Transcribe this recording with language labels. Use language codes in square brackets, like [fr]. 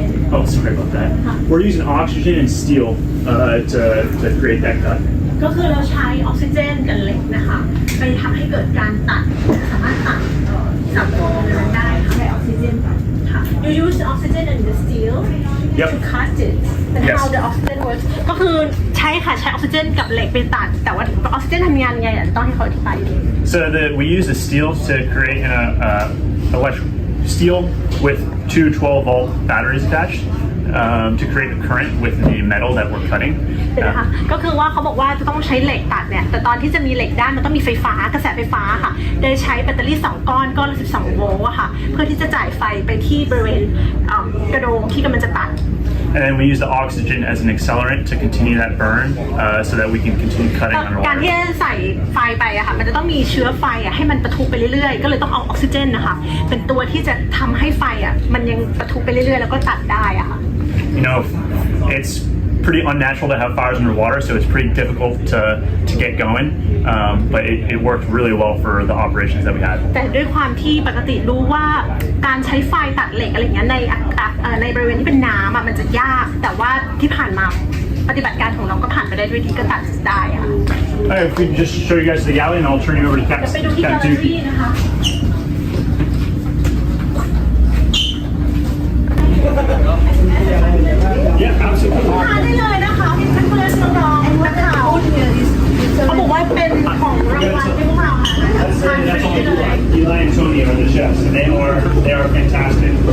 [en] Oh, sorry about that. We're using oxygen and steel to create that cut. [th] ก็คือเราใช้ออกซิเจนกับเหล็กนะคะไปทำให้เกิดการตัดสามารถตัดสับโลนั้นได้ค่ะใช้ออกซิเจนค่ะ [en] You use the oxygen and the steel to cut it and how the oxygen works [th] ก็คือใช้ค่ะใช้ออกซิเจนกับเหล็กไปตัดแต่ว่าออกซิเจนทำงานไงอ่ะต้องให้เขาอธิบายดี [en] So we use the steel to create an electrical steel with two 12-volt batteries attached to create the current with the metal that we're cutting. [th] นะคะก็คือว่าเขาบอกว่าจะต้องใช้เหล็กตัดเนี่ยแต่ตอนที่จะมีเหล็กด้านมันต้องมีไฟฟ้ากระแสไฟฟ้าค่ะโดยใช้แบตเตอรี่2ก้อนก้อนละ12โวลต์อะค่ะเพื่อที่จะจ่ายไฟไปที่บริเวณกระโดงที่กำลังจะตัด [en] And then we use the oxygen as an accelerant to continue that burn so that we can continue cutting [th] การ [en] underwater. [th] ที่จะใส่ไฟไปอะค่ะมันจะต้องมีเชื้อไฟอะให้มันปะทุไปเรื่อยๆก็เลยต้องเอาออกซิเจนนะคะเป็นตัวที่จะทำให้ไฟอะมันยังปะทุไปเรื่อยๆแล้วก็ตัดได้อะค่ะ [en] You know, it's pretty unnatural to have fires underwater, so it's pretty difficult to get going. But it worked really well for the operations that we had. [th] แต่ด้วยความที่ปกติรู้ว่าการใช้ไฟตัดเหล็กอะไรอย่างเงี้ยในบริเวณที่เป็นน้ำมันจะยากแต่ว่าที่ผ่านมาปฏิบัติการของเราก็ผ่านไปได้ด้วยดีก็ตัดได้อะ [en] Alright, if we could just show you guys the galley, and I'll turn you over to [th] จะไปดูที่แกลเลอรี่นะคะ [en] Yeah, absolutely. [th] ทานได้เลยนะคะเพื่อนๆน้องๆนักข่าวเขาบอกว่าเป็นของรางวัลที่พวกเราค่ะทานฟรีได้เลย [en] Eli and Tony are the chefs, and they are fantastic.